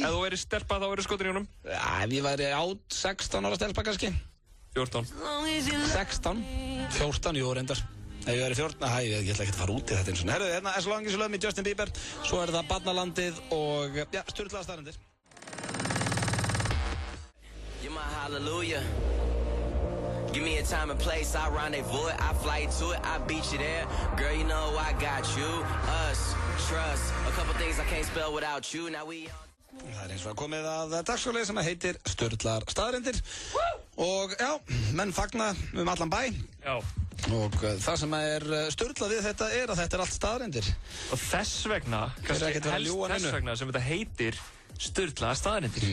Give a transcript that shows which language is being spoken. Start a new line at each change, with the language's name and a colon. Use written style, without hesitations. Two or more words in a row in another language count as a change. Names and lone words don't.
Icelandic: Ef þú væri stelpa þá væri skotin í honum? Já, ef ég væri 16 ára stelpa kannski. 14. 16. 14, jú, reyndar. Ef ég væri 14, ég ætla ekki að fara út í þetta eins og. Herru, hérna As Long As You Love Me, Justin Bieber, svo er það Barnalandið og, já, sturlaða staðreyndir.
English: You're my hallelujah. Give me a time and place, I rendezvous it, I fly to it, I beat you there. Girl, you know I got you, us, trust. A couple things I can't spell without you. Now we on.
Icelandic: Það eins og komið að dagskrárlið sem heitir Sturlaðar staðreyndir. Og já, menn fagna allan bæ. Já. Og það sem sturlað við þetta að þetta allt staðreyndir. Og þess vegna, kannski helst þess vegna sem þetta heitir Sturlaðar staðreyndir.